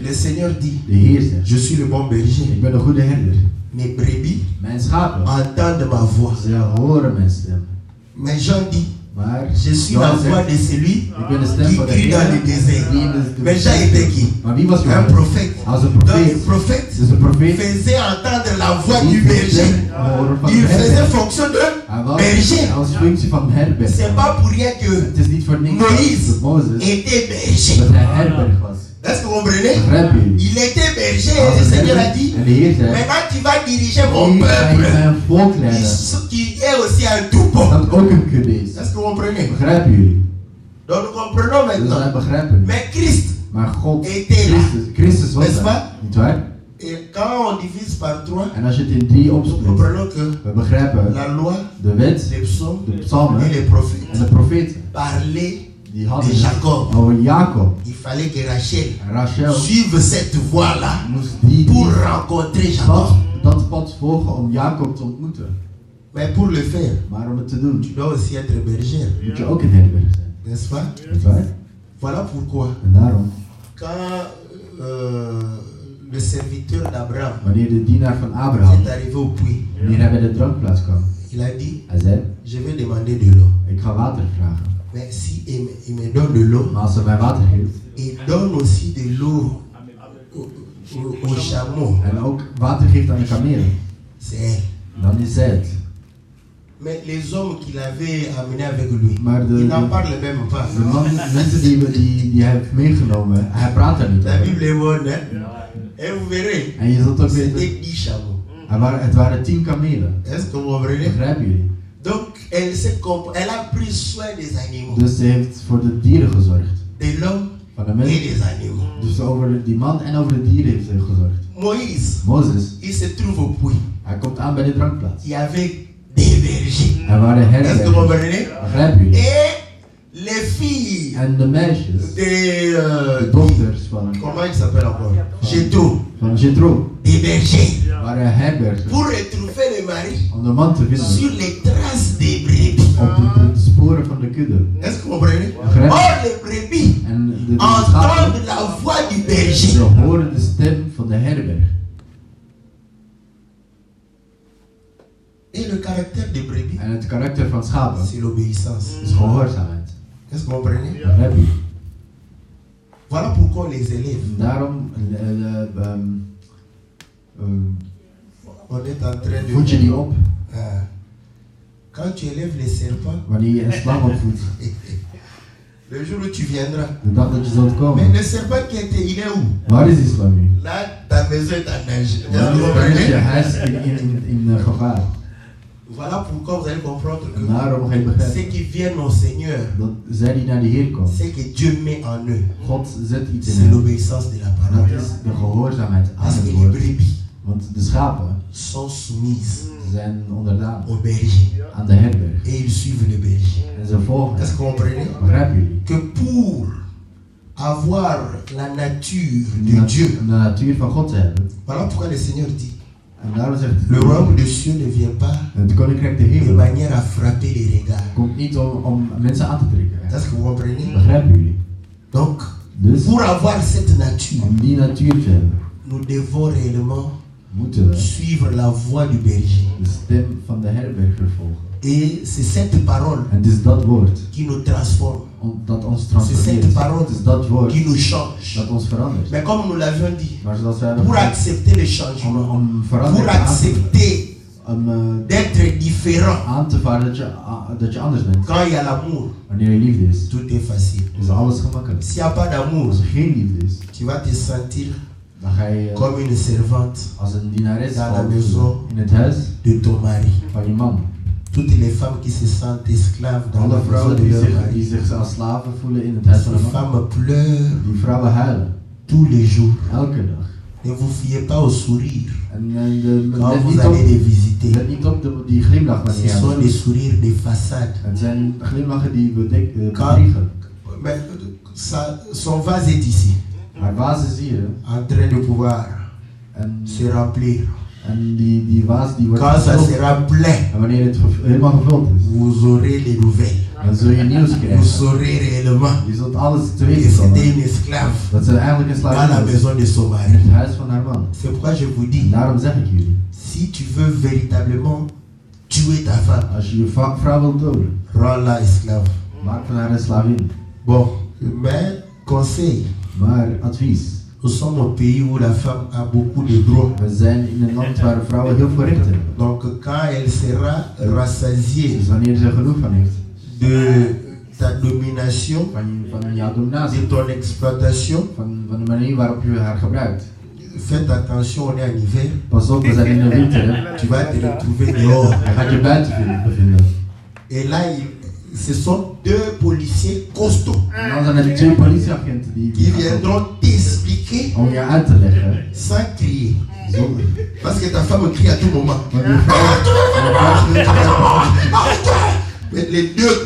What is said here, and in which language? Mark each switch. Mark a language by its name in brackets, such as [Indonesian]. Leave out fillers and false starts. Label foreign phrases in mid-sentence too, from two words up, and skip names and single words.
[French] le Seigneur dit, [Dutch] de Heer zegt, [French] je suis le bon berger. [Dutch] ik ben een goede herder. [French] Mes brebis [Dutch] Mijn schapen, [French] entendent ma voix. [Dutch] ze horen mijn stem. [French] Mais Jean dit, [Dutch] Maar [French] je suis la [Dutch] Johan [French] voix [Dutch] zegt, [French] de celui [Dutch] ik ben de stem [French] qui [Dutch] van de [French] crie dans le [Dutch] Heer [French] désert. [Dutch] die in de [French] Mais Jean était qui? [Dutch] Maar wie was [French] Un [Dutch] Johannes? [French] prophète. [Dutch] Hij was een [French] Donc le [Dutch] profeet. [French] prophète [Dutch] Dus een profeet [French] faisait entendre la voix [Dutch] die [French] du [Dutch] de [French] berger. [Dutch] stem horen van de [French] Il faisait [Dutch] herder. [French] fonction de [Dutch] Hij was [French] berger. [Dutch] als functie van herberg. [French] C'est pas pour rien que [Dutch] Het is niet voor niks [French] Moïse [Dutch] dat Mozes [French] était [Dutch] dat [French] berger. [Dutch] hij herberg was. [French] Est-ce que vous comprenez? [Dutch] Begrijpen jullie? [French] Il était berger [Dutch] Hij [French] et [Dutch] was [French] le [Dutch] een [French] Seigneur a [Dutch] herder [French] dit, [Dutch] en de Heer zei, [French] maintenant tu vas diriger mon [Dutch] hier ga je [French] peuple [Dutch] mijn volk leiden. [French] qui est aussi un troupeau. [Dutch] Dat ook een kudde is. [French] Est-ce que vous comprenez? [Dutch] Begrijpen jullie? [French] Donc nous comprenons [Dutch] Dus wij [French] maintenant. [Dutch] begrijpen. [French] Mais Christ [Dutch] Maar God, [French] était là. [Dutch] Christus was [French] N'est-ce [Dutch] daar. [French] pas? [Dutch] Niet waar? [French] Et quand on divise par 3, [Dutch] En als je het in 3 [French] nous [Dutch] opsplitst, [French] comprenons que [Dutch] we begrijpen [French] la loi, [Dutch] de wet, [French] les psaumes [Dutch] de psalmen [French] et les [Dutch] en [French] prophètes [Dutch] de profeten. [French] parlaient [Dutch] Die hadden [French] de Jacob. [Dutch] over Jacob. [French] Il fallait que Rachel [Dutch] En Rachel [French] suive cette voie-là [Dutch] moest die [French] pour rencontrer Jacob. [Dutch] dat pad volgen om Jacob te ontmoeten. [French] Mais pour le faire, [Dutch] Maar om het te doen, [French] tu dois aussi être berger, [Dutch] moet je ook een herberg zijn. [French] n'est-ce pas? [Dutch] Niet waar? [French] Voilà pourquoi, [Dutch] En daarom, [French] quand le serviteur d'Abraham [Dutch] wanneer de dienaar van Abraham, [French] est arrivé au puits, [Dutch] wanneer hij bij de drankplaats kwam, [French] il a dit, [Dutch] hij zei, [French] je vais demander de l'eau. [Dutch] ik ga water vragen. [French] Mais si il me donne de l'eau, [Dutch] Maar als hij mij water geeft, [French] il donne aussi de l'eau aux chameaux, [Dutch] en ook water geeft aan de kamelen, [French] c'est elle. [Dutch] dan is zij het. [French] Mais les hommes qu'il avait amenés avec lui, [Dutch] Maar [French] il n'en parle même pas. [Dutch] de mensen die hij heeft meegenomen, hij praat daar niet [French] La [Dutch] over. [French] Bible est bonne, hein? Et vous verrez, [Dutch] En je zult ook weten, [French] c'était 10 chameaux. [Dutch] het waren 10 kamelen. [French] Est-ce que vous comprenez? [Dutch] Begrijpen jullie? [French] Donc, elle a pris soin des animaux, [Dutch] Dus ze heeft voor de dieren gezorgd. [French] de l'homme [Dutch] Van de [French] et [Dutch] mensen. [French] des animaux. [Dutch] Dus over die man en over de dieren heeft ze gezorgd. [French] Moïse, [Dutch] Mozes, [French] il se trouve au puits. [Dutch] hij komt aan bij de drankplaats. [French] Il y avait des bergers. [Dutch] Er waren [French] Est-ce que vous [Dutch] herbergen. [French] comprenez? [Dutch] Begrijpen jullie? [French] Et les filles [Dutch] En de meisjes, de dochters [French] comment il s'appelle encore? Jétro, [Dutch] van Jethro, [French] des bergers. [Dutch] waren herbergers. [French] Pour retrouver le mari [Dutch] Om de man te vinden [French] sur les traces des brebis. [Dutch] op de sporen van de kudde. [French] Est-ce que vous comprenez? [Dutch] Begrijp. [French] Or, les brebis [Dutch] En de schapen, [French] entendent la voix du [Dutch] ze [French] berger. [Dutch] horen de stem van de herberg. [French] Et le caractère des brebis, [Dutch] En het karakter van schapen [French] c'est l'obéissance. [Dutch] is gehoorzaamheid. [French] Est-ce que vous comprenez? [Dutch] Begrijp je? [French] Voilà pourquoi on les élève. [Dutch] Daarom [French] On est en train de... [Dutch] voed je die op [French] Quand tu élèves les serpents, [Dutch] wanneer je een slang opvoedt. [French] le jour où tu viendras. [Dutch] De dag dat je zult [French] Mais [Dutch] komen. [French] le serpent qui était, il est où? [Dutch] Waar is die slang nu? [French] Là, ta maison est en danger. Est-ce que [Dutch] Dan [French] vous [Dutch] is je [French] comprenez? [Dutch] huis in gevaar. [French] Voilà pourquoi vous allez comprendre [Dutch] En [French] que [Dutch] daarom ga je [French] ceux [Dutch] begrijpen [French] qui viennent au Seigneur, [Dutch] dat zij die naar de Heer komen, [French] c'est que Dieu met en eux. [Dutch] God zet iets in [French] C'est [Dutch] hen. [French] l'obéissance de la [Dutch] En dat [French] parole. [Dutch] is de gehoorzaamheid aan [French] Parce que [Dutch] het [French] les [Dutch] woord. [French] brebis [Dutch] Want de schapen [French] sont soumises [Dutch] zijn onderdaan [French] au berger [Dutch] aan de herberg. [French] et ils suivent le berger. [Dutch] En ze volgen. [French] Est-ce que vous comprenez? [Dutch] Begrijpen jullie? [French] Que pour avoir la nature [Dutch] De [French] de Dieu, [Dutch] de natuur van God te hebben. [French] voilà pourquoi le Seigneur dit, [Dutch] En daarom zegt [French] le royaume de Dieu ne vient pas [Dutch] het koninkrijk de [French] de [Dutch] hemel [French] manière à frapper les regards. [Dutch] komt niet om mensen aan te trekken. [French] Est-ce que vous comprenez? [Dutch] Begrijpen jullie? [French] Donc, [Dutch] Dus [French] pour avoir cette nature, [Dutch] om die natuur te hebben, [French] nous devons réellement [Dutch] moeten we [French] suivre la voix du berger. [Dutch] de stem van de herberger volgen. [French] Et c'est cette parole [Dutch] En het is dat woord [French] qui nous transforme, [Dutch] dat ons [French] c'est [Dutch] transformeert. [French] cette parole [Dutch] Het is dat woord [French] qui nous change. [Dutch] dat ons verandert. [French] Mais comme nous l'avions dit, [Dutch] Maar zoals wij hebben [French] pour [Dutch] gezegd, [French] accepter le changement, [Dutch] om [French] pour [Dutch] verandering aan te [French] accepter d'être différent. [Dutch] aan te vaarden dat je anders bent. [French] Quand il y a l'amour, [Dutch] Wanneer er liefde is, [French] tout est facile. [Dutch] is alles gemakkelijk. [French] S'il n'y a pas d'amour, [Dutch] Als er geen liefde is, [French] tu vas te sentir [Dutch] dan ga je [French] comme une servante [Dutch] als een dienares [French] dans la maison [Dutch] in het huis [French] de ton mari. [Dutch] van je man. [French] Toutes les femmes qui se sentent esclaves dans la [Dutch] Alle [French] maison [Dutch] vrouwen [French] de [Dutch] die [French] leur mari. [Dutch] zich als slaven voelen in het huis van [French] Ces [Dutch] hun man. [French] femmes pleurent [Dutch] Die vrouwen huilen, [French] tous les jours. [Dutch] elke dag. [French] Ne vous fiez pas au sourire quand [Dutch] Let [French] vous [Dutch] niet [French] allez les [Dutch] op, [French] visiter. [Dutch] let niet op die glimlach wanneer [French] Ce [Dutch] je [French] sont [Dutch] aan [French] des sourires de façade. [Dutch] Het zijn glimlachen die bedriegen. [French] Mais son vase est ici, [Dutch] Haar vaas is hier [French] en train de pouvoir [Dutch] en [French] se remplir. [Dutch] die vaas die wordt [French] Quand ça [Dutch] gevuld. [French] sera plein, [Dutch] En wanneer het helemaal gevuld is, [French] vous aurez les nouvelles. [Dutch] dan zul je nieuws [French] Vous [Dutch] krijgen. [French] saurez réellement [Dutch] Je zult alles te [French] que [Dutch] weten [French] c'était [Dutch] komen. [French] une esclave [Dutch] Dat ze eigenlijk een [French] dans la [Dutch] slavin is [French] maison de son [Dutch] in [French] mari. [Dutch] het huis van haar man. [French] C'est pourquoi je vous [Dutch] En [French] dis, [Dutch] daarom zeg ik jullie, [French] si tu veux véritablement tuer ta femme, [Dutch] als je je vrouw wilt doden, [French] rends-la esclave. [Dutch] maak van haar een slavin. [French] Bon, mais conseil, [Dutch] Maar advies, [French] nous sommes au pays où la femme a beaucoup de droits. [Dutch] we zijn in een land waar vrouwen heel veel rechten hebben. [French] Donc quand elle sera rassasiée [Dutch] Dus wanneer ze genoeg van heeft, [French] de ta domination, [Dutch] van jouw dominatie, [French] de ton exploitation, [Dutch] van de manier waarop je haar gebruikt. [French] faites attention, on est en hiver, [Dutch] Pas op, we zijn in de winter, hè. [French] tu vas te retrouver dehors. [Dutch] Je gaat je buiten bevinden. [French] Et là, ce sont deux policiers costauds [Dutch] En dan zijn er 2 politieagenten [French] qui [Dutch] die [French] viendront t'expliquer [Dutch] om je uit te leggen. [French] sans crier. [Dutch] Zonder. [French] Parce que ta femme crie à tout moment. [Dutch] Want die vrouw, [French] Mais les deux,